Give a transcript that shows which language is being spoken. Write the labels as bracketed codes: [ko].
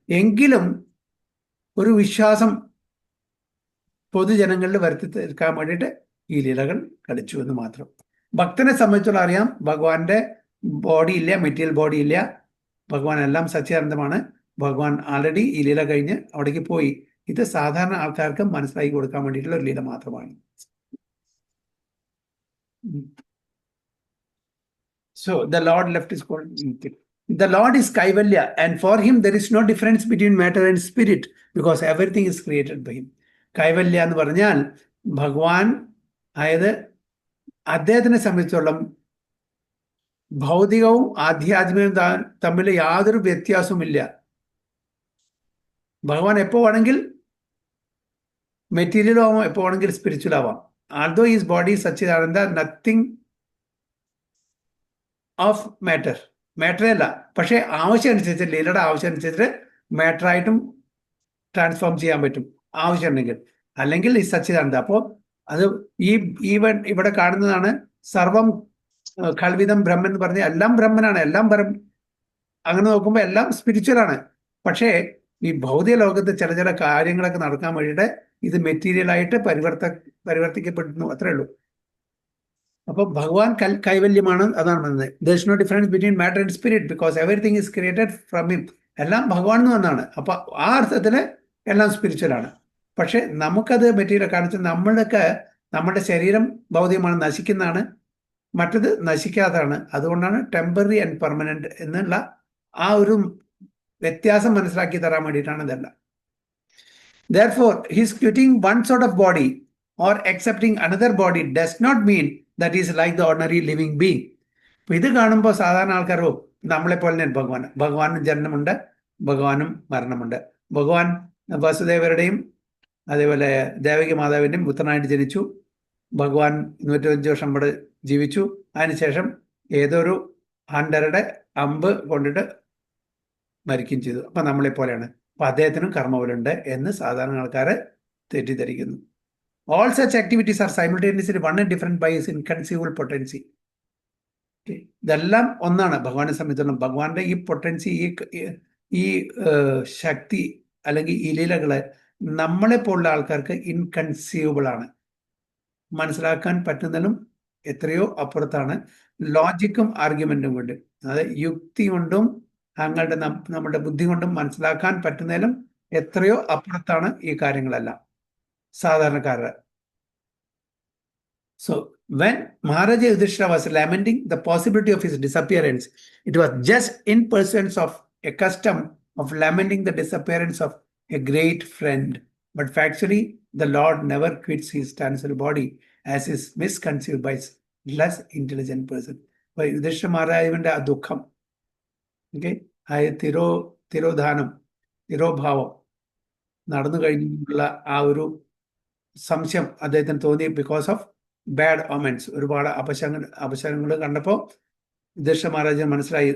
[ml] എങ്കിലും ഒരു വിശ്വാസം പൊതുജനങ്ങളിൽ വരുത്തി തീർക്കാൻ വേണ്ടിയിട്ട് ഈ ലീലകൾ കളിച്ചു എന്ന് മാത്രം. ഭക്തനെ സംബന്ധിച്ചുള്ള അറിയാം, ഭഗവാന്റെ ബോഡി ഇല്ല, മെറ്റീരിയൽ ബോഡി ഇല്ല. ഭഗവാൻ എല്ലാം സച്ചിദാനന്ദമാണ്. ഭഗവാൻ ആൾറെഡി ഈ ലീല കഴിഞ്ഞ് അവിടേക്ക് പോയി. ഇത് സാധാരണ ആൾക്കാർക്ക് മനസ്സിലാക്കി കൊടുക്കാൻ വേണ്ടിയിട്ടുള്ള ഒരു ലീല മാത്രമാണ്. [en] So the Lord left his call. The Lord is Kaivalya, and for him there is no difference between matter and spirit because everything is created by him. [ml] കൈവല്യ എന്ന് പറഞ്ഞാൽ ഭഗവാൻ, അതായത് അദ്ദേഹത്തിനെ സംബന്ധിച്ചോളം ഭൗതികവും ആധ്യാത്മികവും തമ്മിൽ യാതൊരു വ്യത്യാസവുമില്ല. ഭഗവാൻ എപ്പോ വേണമെങ്കിൽ മെറ്റീരിയലും ആവാം, എപ്പോ വേണമെങ്കിൽ സ്പിരിച്വൽ ആവാം. [en] although his body is Satchidananda, nothing of matter [ml] അല്ല. പക്ഷെ ആവശ്യം അനുസരിച്ച്, ലീലയുടെ ആവശ്യം അനുസരിച്ച് മാറ്ററായിട്ടും ട്രാൻസ്ഫോം ചെയ്യാൻ പറ്റും ആവശ്യം ഉണ്ടെങ്കിൽ. അല്ലെങ്കിൽ ഈ സച്ചിദാനന്ദ. അപ്പോൾ അത് ഇവിടെ കാണുന്നതാണ് സർവം കൽവിതം ബ്രഹ്മൻ എന്ന് പറഞ്ഞാൽ എല്ലാം ബ്രഹ്മനാണ്, എല്ലാം അങ്ങനെ നോക്കുമ്പോൾ എല്ലാം സ്പിരിച്വലാണ്. പക്ഷേ ഈ ഭൗതിക ലോകത്ത് ചില കാര്യങ്ങളൊക്കെ നടക്കാൻ വേണ്ടിയിട്ട് ഇത് മെറ്റീരിയലായിട്ട് പരിവർത്തിക്കപ്പെടുന്നു, അത്രേ ഉള്ളൂ. അപ്പൊ ഭഗവാൻ കൈവല്യമാണ്, അതാണ് പറഞ്ഞത്. [en] there is no difference between matter and spirit because everything is created from him. [ml] എല്ലാം ഭഗവാൻ എന്ന് വന്നാണ്. അപ്പൊ ആ അർത്ഥത്തില് എല്ലാം സ്പിരിച്വലാണ്. പക്ഷെ നമുക്കത് മെറ്റീരിയൽ കാണിച്ച് നമ്മുടെ ശരീരം ഭൗതികമാണ്, നശിക്കുന്നതാണ്. മറ്റത് നശിക്കാത്തതാണ്. അതുകൊണ്ടാണ് [en] temporary and permanent [ml] എന്നുള്ള ആ ഒരു വ്യത്യാസം മനസ്സിലാക്കി തരാൻ വേണ്ടിയിട്ടാണ് ഇതെല്ലാം. [en] Therefore, his quitting one sort of body or accepting another body does not mean that he is like the ordinary living being. [ml] അപ്പൊ ഇത് കാണുമ്പോൾ സാധാരണ ആൾക്കാരോ നമ്മളെപ്പോലെ തന്നെ ഭഗവാനും ജനനമുണ്ട്, ഭഗവാനും മരണമുണ്ട്. ഭഗവാൻ വസുദേവരുടെയും അതേപോലെ ദേവകി മാതാവിൻ്റെയും പുത്രനായിട്ട് ജനിച്ചു. ഭഗവാൻ 105 വർഷം ഇവിടെ ജീവിച്ചു. അതിനുശേഷം ഏതൊരു ഹണ്ടറുടെ അമ്പ് കൊണ്ടിട്ട് മരിക്കുകയും ചെയ്തു. അപ്പൊ നമ്മളെ പോലെയാണ്. അപ്പൊ അദ്ദേഹത്തിനും കർമ്മബലമുണ്ട് എന്ന് സാധാരണ ആൾക്കാരെ തെറ്റിദ്ധരിക്കുന്നു. [en] All such activities are simultaneously one and different by his inconceivable potency. [ml] ഇതെല്ലാം ഒന്നാണ് ഭഗവാനെ സംബന്ധിച്ചിടത്തോളം. ഭഗവാന്റെ ഈ പൊട്ടൻസി, ഈ ശക്തി അല്ലെങ്കിൽ ഈ ലീലകള് നമ്മളെ പോലുള്ള ആൾക്കാർക്ക് ഇൻകൺസീവബിൾ ആണ്, മനസ്സിലാക്കാൻ പറ്റുന്നതിലും എത്രയോ അപ്പുറത്താണ്. ലോജിക്കും ആർഗ്യുമെന്റും കൊണ്ട്, അതായത് യുക്തി കൊണ്ടും നമ്മുടെ ബുദ്ധി കൊണ്ടും മനസ്സിലാക്കാൻ പറ്റുന്നതിലും എത്രയോ അപ്പുറത്താണ് ഈ കാര്യങ്ങളെല്ലാം സാധാരണക്കാരുടെ. [en] So when Maharaja Yudhishthira was lamenting the possibility of his disappearance, it was just in pursuance of a custom of lamenting the disappearance of a great friend. But factually, the Lord never quits his tangible body, as is misconceived by less intelligent person. [ml] By Yudhishthira Maharajavinte ആ ദുഃഖം, ആ തിരോധാനം, തിരോഭാവം നടന്നു കഴിഞ്ഞുള്ള ആ ഒരു സംശയം അദ്ദേഹത്തിന് തോന്നി. [en] because of bad omens, [ml] ഒരുപാട് അപശകനങ്ങൾ കണ്ടപ്പോൾ യുധിഷ്ഠിര മഹാരാജന് മനസ്സിലായി.